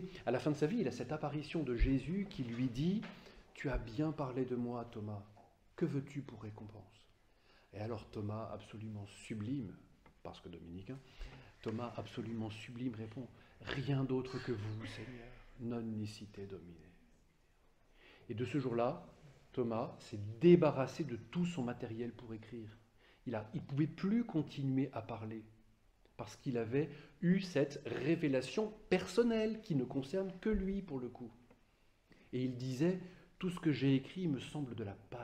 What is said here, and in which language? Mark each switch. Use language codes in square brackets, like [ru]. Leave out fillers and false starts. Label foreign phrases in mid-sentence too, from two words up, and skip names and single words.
[fr] À la fin de sa vie, il a cette apparition de Jésus qui lui dit « Tu as bien parlé de moi, Thomas. Que veux-tu pour récompense ?» Et alors Thomas, absolument sublime, parce que dominicain, Thomas, absolument sublime, répond « Rien d'autre que vous, Seigneur, [la] non nicite domine. [fr] » Et de ce jour-là, Thomas s'est débarrassé de tout son matériel pour écrire. Il ne pouvait plus continuer à parler, parce qu'il avait eu cette révélation personnelle qui ne concerne que lui, pour le coup. Et il disait « Tout ce que j'ai écrit me semble de la paille.